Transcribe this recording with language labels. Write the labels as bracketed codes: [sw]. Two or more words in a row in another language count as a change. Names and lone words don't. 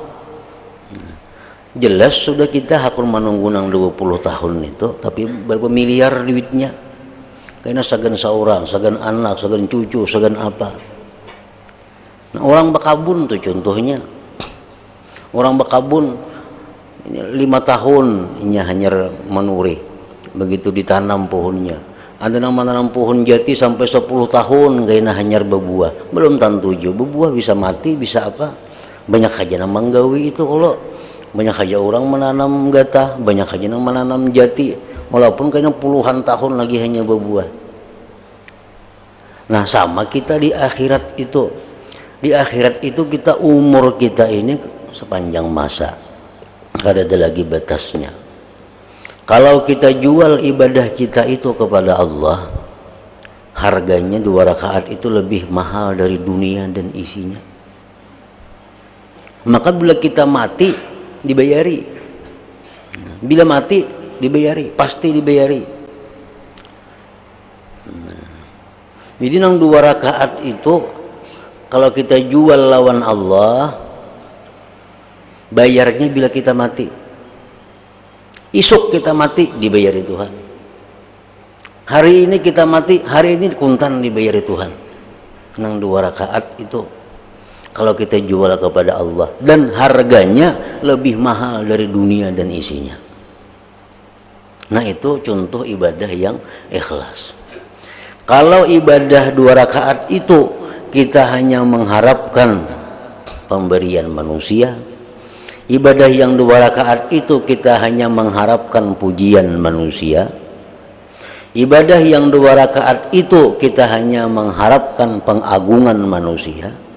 [id] Jelas sudah kita hakun menunggu nang 20 tahun itu, tapi berapa miliar duitnya. [bjn] Kayaknya sagan seorang, sagan anak, sagan cucu, sagan apa. Nah, orang bakabun tuh contohnya. Orang bakabun 5 tahun ini hanya menuri, [id] begitu ditanam pohonnya. Ada yang menanam pohon jati sampai 10 tahun kayaknya hanya berbuah. Belum tentu juga berbuah, bisa mati, bisa apa. Banyak aja yang menggawi itu kalau banyak aja orang menanam gatah, banyak aja yang menanam jati, walaupun kayaknya puluhan tahun lagi hanya berbuah. Nah, sama kita di akhirat itu. Di akhirat itu kita umur kita ini sepanjang masa, tidak ada lagi batasnya. Kalau kita jual ibadah kita itu kepada Allah, harganya 2 rakaat itu lebih mahal dari dunia dan isinya. Maka bila kita mati dibayari, bila mati dibayari, pasti dibayari. Jadi nang 2 rakaat itu kalau kita jual lawan Allah, bayarnya bila kita mati. [bjn] Isuk kita mati, dibayari Tuhan. Hari ini kita mati, hari ini kuntan dibayari Tuhan. [id] Nang 2 rakaat itu kalau kita jual kepada Allah, dan harganya lebih mahal dari dunia dan isinya. Nah, itu contoh ibadah yang ikhlas. Kalau ibadah 2 rakaat itu kita hanya mengharapkan pemberian manusia, ibadah yang 2 rakaat itu kita hanya mengharapkan pujian manusia, ibadah yang 2 rakaat itu kita hanya mengharapkan pengagungan manusia.